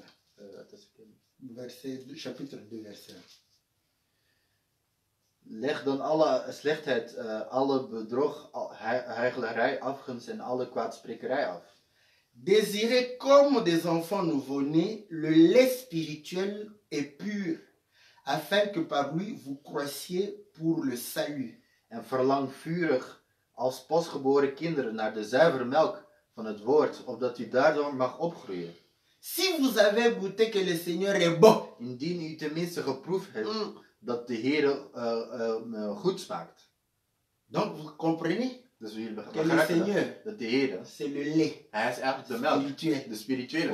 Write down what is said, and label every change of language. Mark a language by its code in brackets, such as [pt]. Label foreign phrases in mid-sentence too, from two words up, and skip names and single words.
[nl] Dat is [fr] Chapitre 2, verset 1. [nl] Leg dan alle slechtheid, alle bedrog, huichelarij, afgunst en alle kwaadsprekerij af. [fr] Désirez comme des enfants nouveau-nés le lait spirituel et pur, afin que par lui vous croissiez pour le salut. [nl] En verlang vurig als pasgeboren kinderen naar de zuivere melk van het woord, opdat u daardoor mag opgroeien. [fr] Si vous avez goûté que le Seigneur est bon, [nl] Indien u tenminste geproefd hebt dat de Heer goed smaakt. [fr] donc vous comprenez [nl] Dus jullie [fr] que le [nl] begrijpen [fr] Seigneur, [nl] dat de Heer, [fr] c'est le lait [nl] hij is eigenlijk de melk, [fr] spirituel [nl] de spirituele